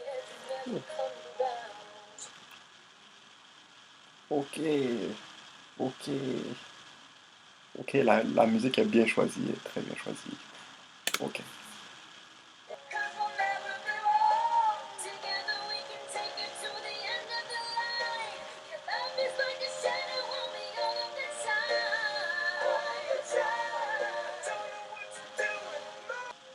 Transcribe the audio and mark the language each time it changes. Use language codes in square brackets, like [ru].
[en] Every never come around. [fr] Ok, ok, ok, la musique est bien choisie, est très bien choisie. Ok. [en] Cause we'll never be wrong. Together we can take it to the end of the line. Your love is like a shadow on me all of the time. I try, don't know what to do anymore.